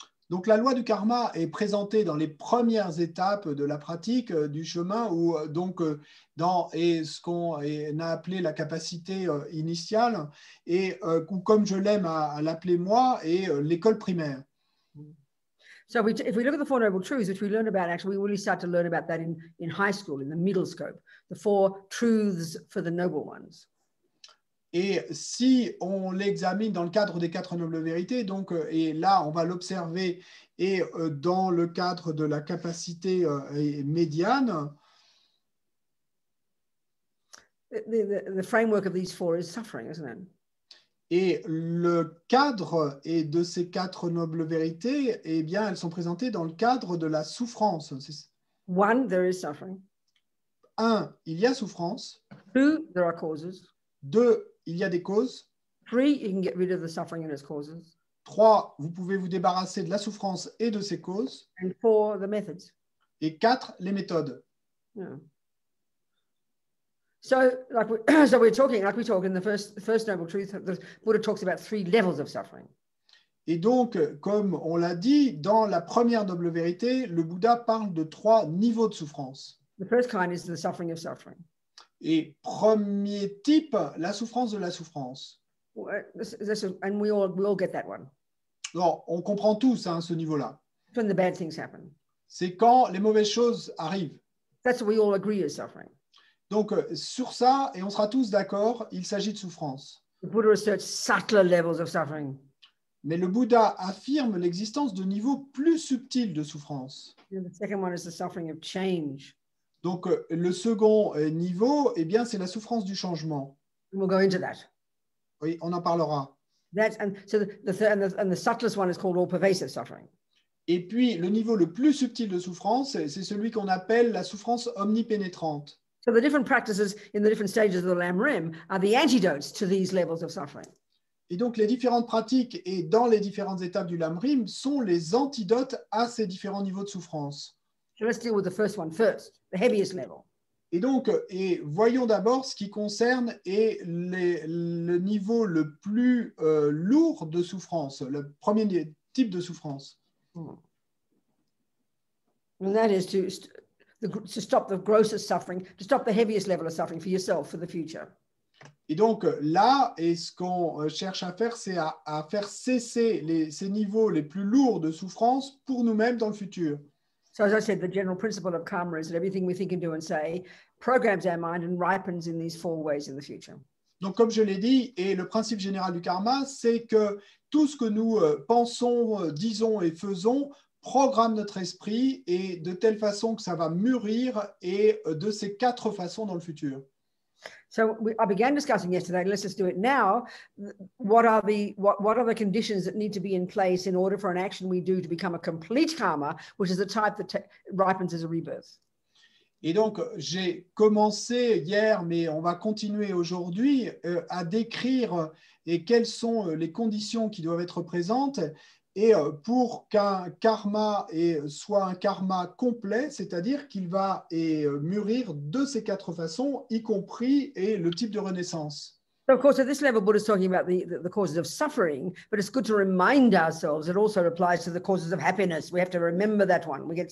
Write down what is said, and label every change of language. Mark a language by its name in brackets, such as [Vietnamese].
[French] Donc la loi du karma est présentée dans les premières étapes de la pratique du chemin, ou dans ce qu'on a appelé la capacité initiale, ou comme je l'aime à l'appeler moi, et l'école primaire. [English] So if we look at the Four Noble Truths, which we learn about, actually, we really start to learn about that in high school, in the middle scope, the four truths for the noble ones. [French] Et si on l'examine dans le cadre des 4 nobles vérités, donc, et là, on va l'observer dans le cadre de la capacité médiane. [English] The framework of these four is suffering, isn't it? [French] Et le cadre de ces 4 nobles vérités, eh bien, elles sont présentées dans le cadre de la souffrance. [English] One, there is suffering. [French] 1, il y a souffrance. [English] 2, there are causes. [French] 2, il y a des causes. [English] 3, you can get rid of the suffering and its causes. [French] 3, vous pouvez vous débarrasser de la souffrance et de ses causes. [English] And 4, the methods. [French] Et 4, les méthodes. [English] Yeah. So we're talking, like we talk in the first noble truth, the Buddha talks about 3 levels of suffering. [French] Et donc, comme on l'a dit, dans la première noble vérité, le Bouddha parle de 3 niveaux de souffrance. [English] The first kind is the suffering of suffering. [French] Et premier type, la souffrance de la souffrance. [English] And we all get that one. [French] Non, on comprend tous ce niveau-là. [English] When the bad things happen. [French] c'est quand les mauvaises choses arrivent. [English] That's what we all agree is suffering. [French] Donc, sur ça, et on sera tous d'accord, il s'agit de souffrance. [English] The Buddha asserts subtler levels of suffering. [French] Mais le Bouddha affirme l'existence de niveaux plus subtils de souffrance. [English] And the second one is the suffering of change. [French] Donc, le second niveau, eh bien, c'est la souffrance du changement. [English] And we'll go into that. [French] Oui, on en parlera. [English] And so the subtlest one is called all-pervasive suffering. [French] Et puis, le niveau le plus subtil de souffrance, c'est celui qu'on appelle la souffrance omnipénétrante. [English] So the different practices in the different stages of the Lam Rim are the antidotes to these levels of suffering. [French] Et donc, les différentes pratiques et dans les différentes étapes du Lam Rim sont les antidotes à ces différents niveaux de souffrance. [English] So let's deal with the first one first, the heaviest level. [French] Et donc, voyons d'abord ce qui concerne le niveau le plus lourd de souffrance, le premier type de souffrance. [English] And that is to stop the grossest suffering, to stop the heaviest level of suffering for yourself for the future. [French] Et donc là, et ce qu'on cherche à faire, c'est à faire cesser ces niveaux les plus lourds de souffrance pour nous-mêmes dans le futur. [English] So as I said, the general principle of karma is that everything we think and do and say programs our mind and ripens in these four ways in the future. [French] Donc comme je l'ai dit, et le principe général du karma, c'est que tout ce que nous pensons, disons et faisons programme notre esprit et de telle façon que ça va mûrir et de ces quatre façons dans le futur. [English] So I began discussing yesterday, let's just do it now. What are the conditions that need to be in place in order for an action we do to become a complete karma, which is the type that ripens as a rebirth? [French] Et donc, j'ai commencé hier, mais on va continuer aujourd'hui à décrire quelles sont les conditions qui doivent être présentes et pour qu'un karma soit un karma complet, c'est-à-dire qu'il va mûrir de ces quatre façons, y compris le type de renaissance. [English] So of course, at this level, Buddha is talking about the causes of suffering, but it's good to remind ourselves it also applies to the causes of happiness. We have to remember that one.